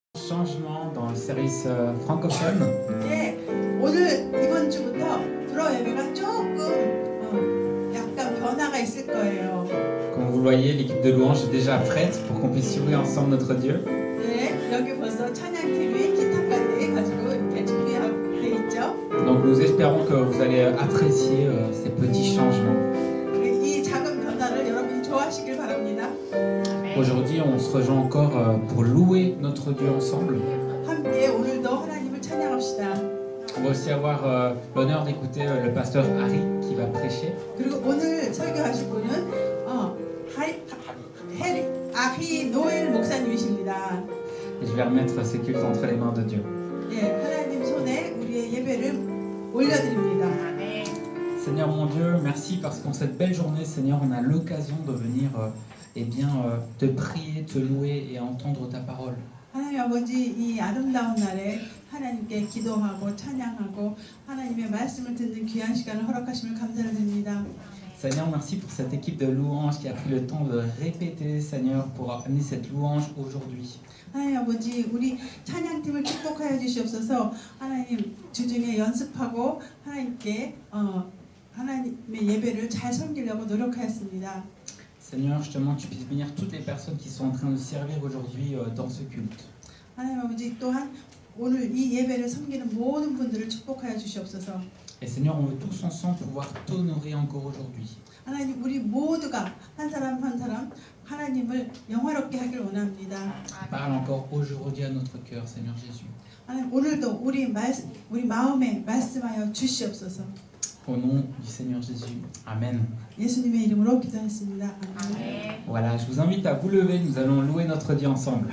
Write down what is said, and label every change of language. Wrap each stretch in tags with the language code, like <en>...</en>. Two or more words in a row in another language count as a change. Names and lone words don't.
<fr>changement dans le service francophone.</fr> <ko>예, 오늘 이번 주부터 불어 예배가 조금 약간 변화가 있을 거예요.</ko> <fr>Comme vous le voyez, l'équipe de louange est déjà prête pour qu'on puisse louer ensemble notre Dieu.</fr> <ko>예, 여기 벌써 찬양팀이 기타까지 가지고 이렇게 준비하고 돼 있죠.</ko> <fr>Donc nous espérons que vous allez apprécier ces petits changements.</fr> <ko>이 작은 변화를 여러분이 좋아하시길 바랍니다.</ko> <fr>Aujourd'hui, on se rejoint encore pour louer notre Dieu ensemble.</fr> <ko>함께 오늘도 하나님을 찬양합시다.</ko> <fr>On va aussi avoir l'honneur d'écouter le pasteur Harry qui va prêcher.</fr> <ko>그리고 오늘 설교하실 분은 아히 노엘 목사님이십니다.</ko> <fr>Et je vais remettre ce culte entre les mains de Dieu.</fr> <ko>예, 하나님 손에 우리의 예배를 올려드립니다.</ko> <fr>Seigneur mon Dieu, merci parce qu'en cette belle journée, Seigneur, on a l'occasion de venir te prier, te louer et entendre ta parole.</fr> <ko>하나님 아버지, 이 아름다운 날에 하나님께 기도하고 찬양하고 하나님의 말씀을 듣는 귀한 시간을 허락하심을 감사를 드립니다.</ko> <fr>Seigneur, merci pour cette équipe de louanges qui a pris le temps de répéter, Seigneur, pour amener cette louange aujourd'hui.</fr> <ko>하나님 아버지, 우리 찬양팀을 축복하여 주시옵소서. 하나님 주중에 연습하고 하나님께 하나님의 예배를 잘 섬기려고 노력하였습니다.</ko> <fr>Seigneur, je te demande que tu puisses bénir toutes les personnes qui sont en train de servir aujourd'hui dans ce culte.</fr> <ko>하나님 아버지, 또한 오늘 이 예배를 섬기는 모든 분들을 축복하여 주시옵소서.</ko> <fr>Et Seigneur, on veut tous ensemble pouvoir t'honorer encore aujourd'hui.</fr> <ko>하나님, 우리 모두가 한 사람 한 사람 하나님을 영화롭게 하길 원합니다.</ko> <fr>Parle encore aujourd'hui à notre cœur, Seigneur Jésus.</fr> <ko>하나님, 오늘도 우리 마음에 말씀하여 주시옵소서.</ko> <fr>Au nom du Seigneur Jésus. Amen.</fr> <ko>예수님의 이름으로 기도했습니다. 아멘.</ko> <fr>Voilà, je vous invite à vous lever, nous allons louer notre Dieu ensemble.</fr>